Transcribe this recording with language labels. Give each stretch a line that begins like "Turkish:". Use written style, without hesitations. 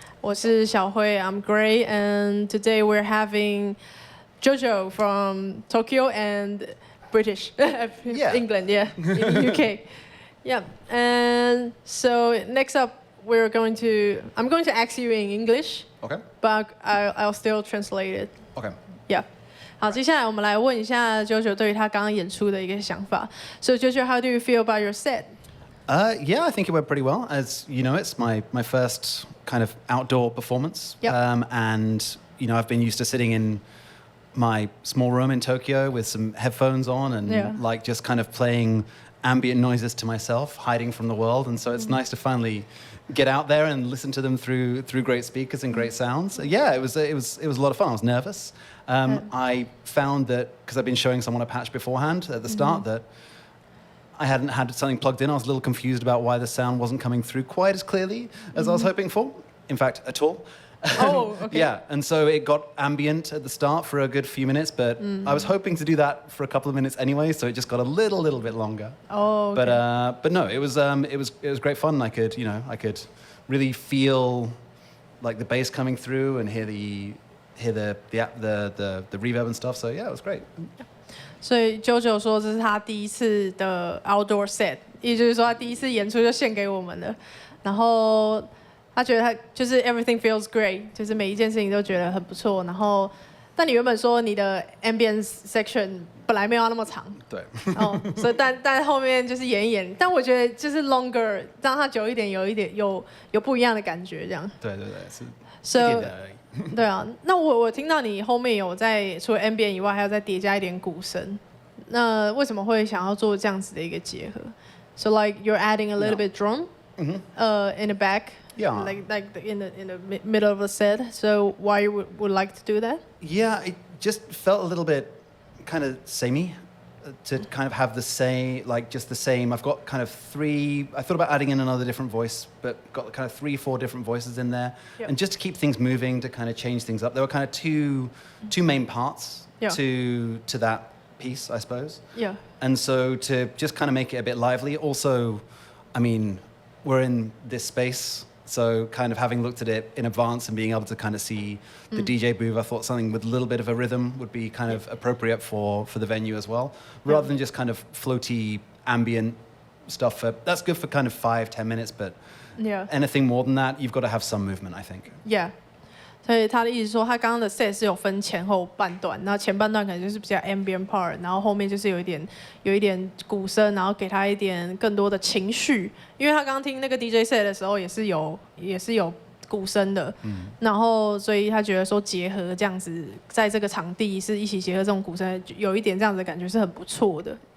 Chinese: 我是小慧
English: I'm Gray, and today we're having JoJo from Tokyo and British, England, in the UK. Yeah, and so next up I'm going to ask you in English, Okay. but I'll still translate it. Okay. Yeah.
Chinese: 好，接下来我们来问一下 JoJo 对于他刚刚演出的一个想法。
English: So JoJo, how do you feel about your set? Yeah, I think it went pretty well. As you know, it's my first kind of outdoor performance. Yep. And, I've been used to sitting in my small room in Tokyo with some headphones on and like just kind of playing ambient noises to myself, hiding from the world. And so it's nice to finally get out there and listen to them through great speakers and great sounds. Yeah, it was a lot of fun. I was nervous. I found that, because I've been showing someone a patch beforehand at the start, that I hadn't had something plugged in. I was a little confused about why the sound wasn't coming through quite as clearly as I was hoping for. In fact, at all. Oh, okay. Yeah, and so it got ambient at the start for a good few minutes, but I was hoping to do that for a couple of minutes anyway, so it just got a little bit longer. Oh, okay. But no, it was great fun. I could really feel like the bass coming through and hear the reverb and stuff. So yeah, it was great.
Chinese: 所以 JoJo 说这是他第一次的 outdoor set， 也就是说他第一次演出就献给我们了。然后他觉得他就是
English: everything feels great，
Chinese: 就是每一件事情都觉得很不错。然后，但你原本说你的 ambient section 本来没有要那么长，对。所以但后面就是演一演。但我觉得就是 longer， 让它久一点，有不一样的感觉这样。对，是。
English: So
Chinese: 对啊，那我听到你后面有在除了 ambient 以外，还有再叠加一点鼓声。那为什么会想要做这样子的一个结合 ？
English: So like you're adding a little bit drum, in the back, like in the middle of the set. So why you would like to do that? Yeah, it just felt a little bit kind of samey. To kind of have the same, I've got kind of three. I thought about adding in another different voice, but got kind of 3-4 different voices in there, and just to keep things moving, to kind of change things up. There were kind of two main parts to that piece, I suppose. Yeah. And so to just kind of make it a bit lively. Also, I mean, we're in this space. So kind of having looked at it in advance and being able to kind of see the DJ booth, I thought something with a little bit of a rhythm would be kind of appropriate for the venue as well, rather than just kind of floaty ambient stuff. That's good for kind of 5-10 minutes, but anything more than that, you've got to have some movement, I think. Yeah.
Chinese: 所以他的意思说，他刚刚的 set 是有分前后半段，然后前半段可能就是比较 ambient part， 然后后面就是有一点鼓声，然后给他一点更多的情绪。因为他刚刚听那个 DJ set 的时候也是有鼓声的，然后所以他觉得说结合这样子，在这个场地是一起结合这种鼓声，有一点这样子的感觉是很不错的。